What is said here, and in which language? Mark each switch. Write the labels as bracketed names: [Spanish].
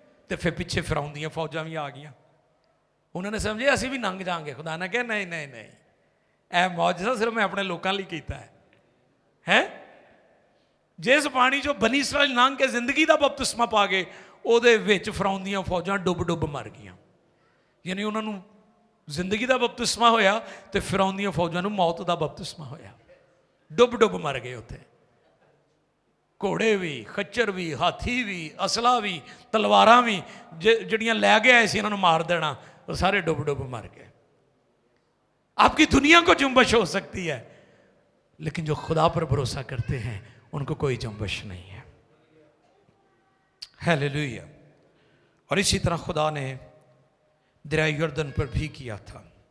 [Hindi] तो फिर पिछे फिरौन दी फौजां भी आ गई, उन्होंने समझे असी भी लंघ जाएंगे। खुदा ने कहा नहीं नहीं नहीं, यह मौजज़ा सिर्फ मैं अपने लोगों लिए किया है। जिस पानी चो बनी इसराइल लंघ के जिंदगी का बपतिस्मा पा गए, [Punjabi] ਉਹਦੇ ਵਿੱਚ ਫਰਾਉਨ ਦੀਆਂ ਫੌਜਾਂ ਡੁੱਬ ਡੁੱਬ ਮਰ ਗਈਆਂ। ਯਾਨੀ ਉਹਨਾਂ ਨੂੰ ਜ਼ਿੰਦਗੀ ਦਾ ਬਪਤਿਸਮਾ ਹੋਇਆ ਤੇ ਫਰਾਉਨ ਦੀਆਂ ਫੌਜਾਂ ਨੂੰ ਮੌਤ ਦਾ ਬਪਤਿਸਮਾ ਹੋਇਆ, ਡੁੱਬ ਡੁੱਬ ਮਰ ਗਏ ਉੱਥੇ। ਘੋੜੇ ਵੀ, ਖੱਚਰ ਵੀ, ਹਾਥੀ ਵੀ, ਅਸਲਾ ਵੀ, ਤਲਵਾਰਾਂ ਵੀ ਜਿਹੜੀਆਂ ਲੈ ਕੇ ਆਏ ਸੀ ਇਹਨਾਂ ਨੂੰ ਮਾਰ ਦੇਣਾ, ਉਹ ਸਾਰੇ ਡੁੱਬ ਡੁੱਬ ਮਰ गए। [Hindi] आपकी दुनिया को जुम्बश हो सकती है, लेकिन जो खुदा पर भरोसा करते हैं उनको कोई जुम्बश नहीं है। हालेलुया। और इसी तरह खुदा ने दरिया यर्दन पर भी किया था।